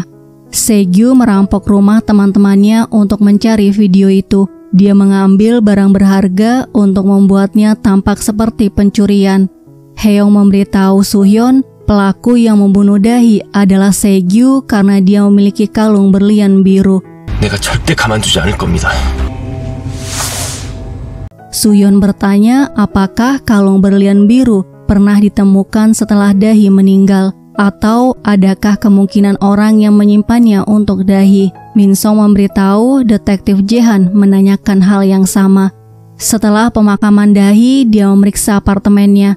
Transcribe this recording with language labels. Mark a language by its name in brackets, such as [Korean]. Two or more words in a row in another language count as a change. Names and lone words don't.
[Indonesian] Segyu merampok rumah teman-temannya untuk mencari video itu. Dia mengambil barang berharga untuk membuatnya tampak seperti pencurian. Heong memberitahu Soo-hyun pelaku yang membunuh Dahi adalah Segyu karena dia memiliki kalung berlian biru. [Korean] 내가 절대 가만두지 않을 겁니다. [Indonesian] Soo-hyun bertanya apakah kalung berlian biru pernah ditemukan setelah Dahi meninggal atau adakah kemungkinan orang yang menyimpannya untuk Dahi. Min Song memberitahu detektif Jehan menanyakan hal yang sama. Setelah pemakaman Dahi, dia memeriksa apartemennya.